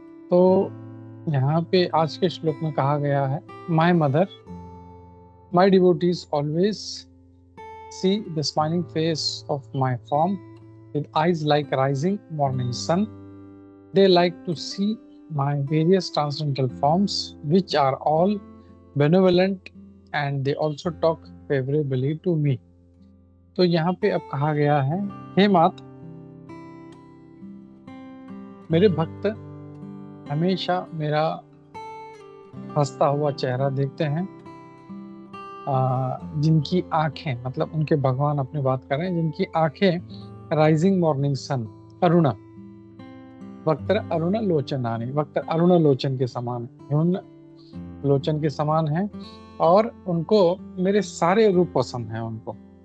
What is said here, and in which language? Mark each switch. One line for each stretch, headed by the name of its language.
Hindi: तो यहाँ पे आज के श्लोक में कहा गया है,
English: My mother, my devotees always see the smiling face of my form with eyes like rising morning sun. They like to see my various transcendental forms, which are all benevolent, and they also talk favorably to me.
Hindi: तो यहाँ पे अब कहा गया है, हे मात, मेरे भक्त हमेशा मेरा हंसता हुआ चेहरा देखते हैं, जिनकी आंखें, मतलब उनके भगवान अपनी बात कर रहे हैं, जिनकी आंखें
English: rising morning sun,
Hindi: अरुण वक्त अरुण लोचनानि, वक्त अरुण लोचन के समान, अरुण लोचन के समान है, और उनको मेरे सारे रूप पसंद हैं उनको।